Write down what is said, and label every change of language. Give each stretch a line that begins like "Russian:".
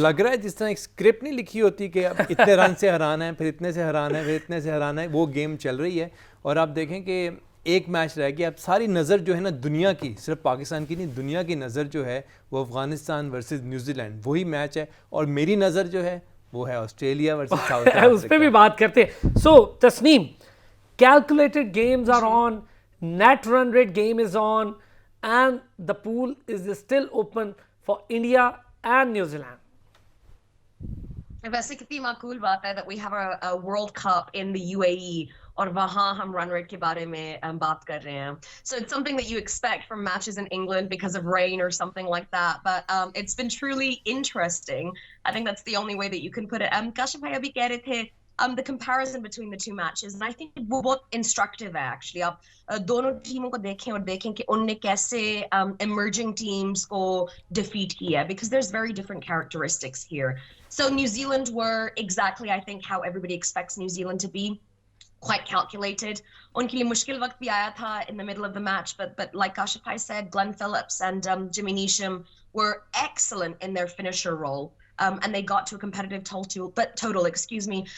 Hindi: लग रहा है जिस तरह एक स्क्रिप्ट नहीं लिखी होती कि अब इतने रन से हराना है, फिर इतने से हराना है, फिर इतने से हराना है, वो गेम चल रही है। और आप देखें कि एक मैच रह गया। अब सारी नज़र जो है ना दुनिया की, सिर्फ पाकिस्तान की नहीं, दुनिया की नज़र जो है वो अफगानिस्तान वर्सेस न्यूजीलैंड वही मैच है। और मेरी नज़र जो है वो है ऑस्ट्रेलिया वर्सेस साउथ अफ्रीका। उस पर भी बात करते हैं।
English: सो Tasneem, calculated games are on, net run rate game is on, and the pool is still open for India and New Zealand.
Hindi: वैसे कितनी माकूल बात है
English: that we have a World Cup in the UAE
Hindi: और वहाँ हम run rate के बारे में बात कर रहे हैं.
English: So it's something that you expect from matches in England because of rain or something like that. But it's been truly interesting. I think that's the only way that you can put it.
Hindi: Kashif भाई अभी कह रहे थे
English: the comparison between the two matches, and I think
Hindi: वो बहुत
English: instructive है actually.
Hindi: आप दोनों टीमों को देखें और देखें कि उनने कैसे
English: emerging teams
Hindi: को defeat किया,
English: because there's very different characteristics here. So New Zealand were exactly, I think, how everybody expects New Zealand to be, quite calculated.
Hindi: उनके लिए मुश्किल वक्त भी आया था
English: in the middle of the match, but like Kashif said, Glenn Phillips and Jimmy Neesham were excellent in their finisher role. And they got to a competitive total, excuse me.